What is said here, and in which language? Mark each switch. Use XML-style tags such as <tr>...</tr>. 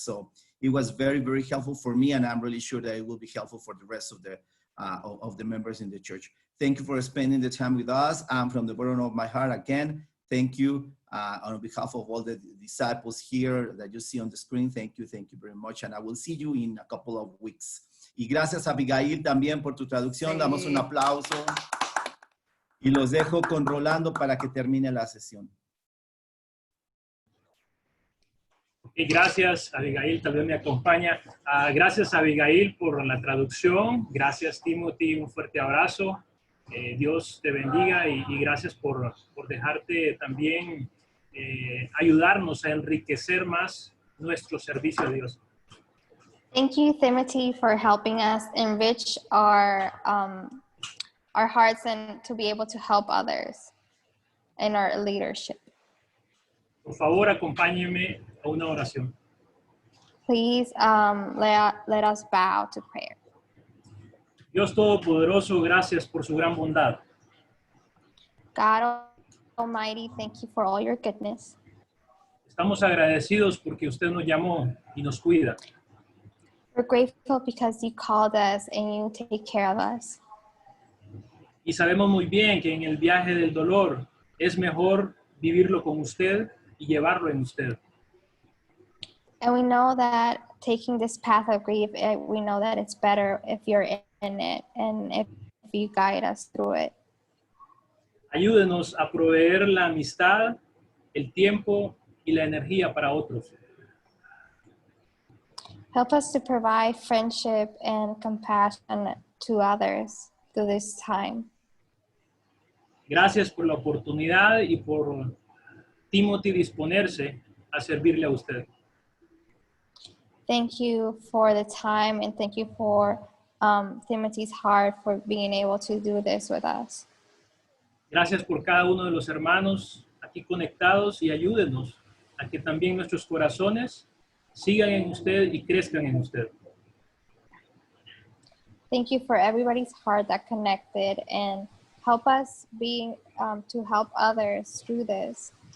<en>So it was very, very helpful for me, and I'm really sure that it will be helpful for the rest of the members in the church. Thank you for spending the time with us. From the bottom of my heart, again, thank you on behalf of all the disciples here that you see on the screen. Thank you very much, and I will see you in a couple of weeks.</en> <es>Y gracias a Abigail también por tu traducción. Damos un aplauso. Y los dejo con Rolando para que termine la sesión. Y gracias, Abigail, también me acompaña. Gracias, Abigail, por la traducción. Gracias, Timothy, un fuerte abrazo. Dios te bendiga, y gracias por dejarte también ayudarnos a enriquecer más nuestro servicio a Dios.</es> <en>Thank you, Timothy, for helping us enrich our hearts and to be able to help others in our leadership.</en> <es>Por favor, acompáñenme a una oración.</es> <en>Please let us bow to prayer.</en> <es>Dios Todopoderoso, gracias por su gran bondad.</es> <en>God Almighty, thank you for all your goodness.</en> <es>Estamos agradecidos porque usted nos llamó y nos cuida.</es> <en>We're grateful because you called us and you take care of us.</en> <es>Y sabemos muy bien que en el viaje del dolor es mejor vivirlo con usted y llevarlo en usted.</es> <en>And we know that taking this path of grief, we know that it's better if you're in it and if you guide us through it.</en> <es>Ayúdenos a proveer la amistad, el tiempo y la energía para otros.</es> <en>Help us to provide friendship and compassion to others through this time.</en> <es>Gracias por la oportunidad y por Timothy disponerse a servirle a usted.</es> <en>Thank you for the time, and thank you for Timothy's heart for being able to do this with us.</en> <es>Gracias por cada uno de los hermanos aquí conectados, y ayúdenos a que también nuestros corazones sigan en usted y crezcan en usted.</es> <en>Thank you for everybody's heart that connected, and help us to help others through this.</en>